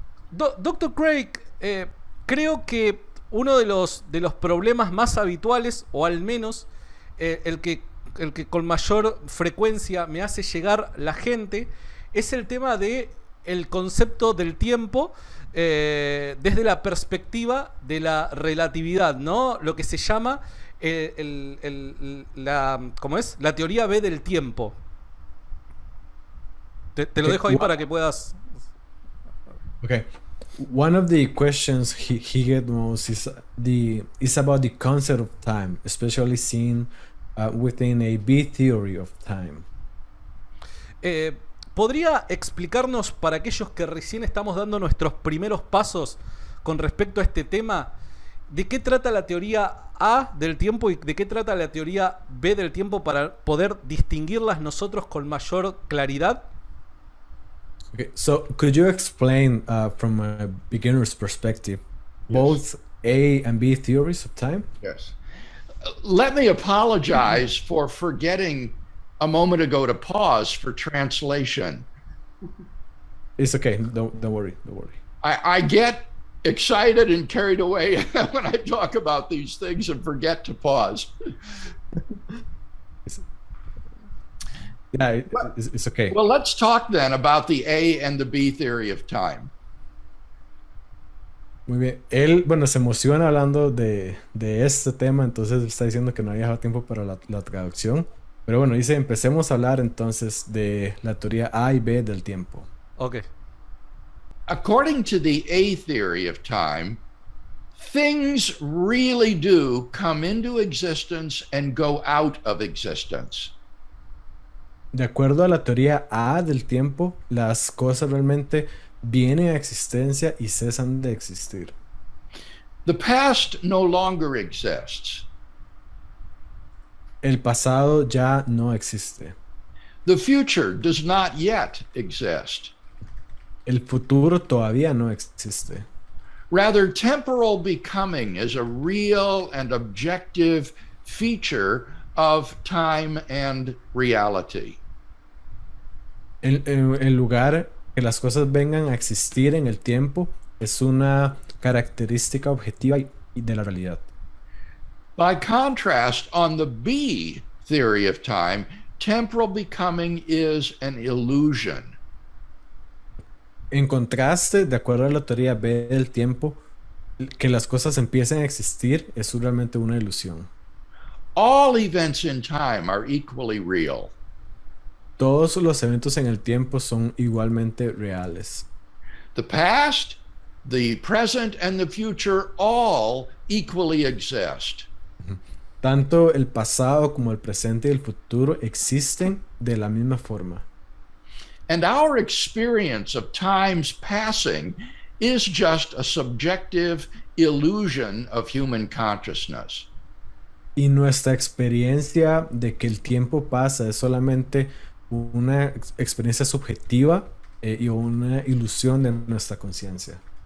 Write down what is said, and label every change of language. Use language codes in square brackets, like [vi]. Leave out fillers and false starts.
[es] Dr. Craig, creo que uno de los problemas más habituales, o al menos el que con mayor frecuencia me hace llegar la gente, es el tema de el concepto del tiempo desde la perspectiva de la relatividad, ¿no? Lo que se llama ¿cómo es? La teoría B del tiempo. Te lo dejo ahí para que puedas... [en] Okay. One of the questions he get most is about the concept of time, especially seen within a B theory of time. [es] ¿Podría explicarnos, para aquellos que recién estamos dando nuestros primeros pasos con respecto a este tema, de qué trata la teoría A del tiempo y de qué trata la teoría B del tiempo para poder distinguirlas nosotros con mayor claridad? [en] Okay, so could you explain from a beginner's perspective both A and B theories of time? Yes. Let me apologize for forgetting a moment ago to pause for translation. It's okay. Don't worry. Don't worry. I get excited and carried away when I talk about these things and forget to pause. Yeah, it's okay. Well, let's talk then about the A and the B theory of time. [es] Muy bien. Él, bueno, se emociona hablando de este tema, entonces está diciendo que no había dejado tiempo para la traducción. Pero bueno, dice, empecemos a hablar entonces de la teoría A y B del tiempo. [en] Ok. According to the A theory of time, things really do come into existence and go out of existence. [es] De acuerdo a la teoría A del tiempo, las cosas realmente vienen a existencia y cesan de existir. [en] The past no longer exists. [es] El pasado ya no existe. [en] The future does not yet exist. [es] El futuro todavía no existe. [en] Rather, temporal becoming is a real and objective feature of time and reality. [es] En lugar que las cosas vengan a existir en el tiempo, es una característica objetiva y de la realidad. [en] By contrast, on the B theory of time, temporal becoming is an illusion. [es] En contraste, de acuerdo a la teoría B del tiempo, que las cosas empiecen a existir es realmente una ilusión. [en] All events in time are equally real. [es] Todos los eventos en el tiempo son igualmente reales. [en] The past, the present, and the future all equally exist. [es] Tanto el pasado como el presente y el futuro existen de la misma forma. [en] And our experience of time's passing is just a subjective illusion of human consciousness. [es] Y nuestra experiencia de que el tiempo pasa es solamente una experiencia subjetiva y una ilusión de nuestra conciencia.